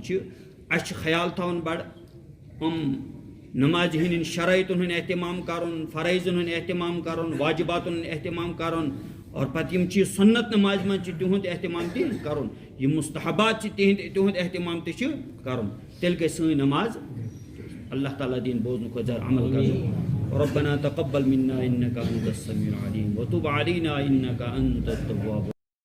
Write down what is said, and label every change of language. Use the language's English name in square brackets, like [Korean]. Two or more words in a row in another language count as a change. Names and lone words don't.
[Kashmiri] چھِ اَسہِ چھُ خیال تھاوُن بڑٕ یِم نمازِ ہِنٛدٮ۪ن شرٲیطن ہُنٛد احتمام کرُن فرٲیضن ہُنٛد احتمام کرُن واجباتن ہُنٛد احتمام کرُن اور پتہٕ یِم چیٖز سُنت نمازِ منٛز چھِ تِہُنٛد احتمام تہِ کرُن یِم مستحبات چھِ تِہُنٛد احتمام تہِ چھُ کرُن تیٚلہِ گژھِ سٲنۍ نماز اللہ تعالیٰ دِیِن بوزنہٕ کھۄتہٕ زیادٕ عمل کرُن [Arabic] ربنا تقبل منا انك انت السميع العليم وتب علينا انك انت التواب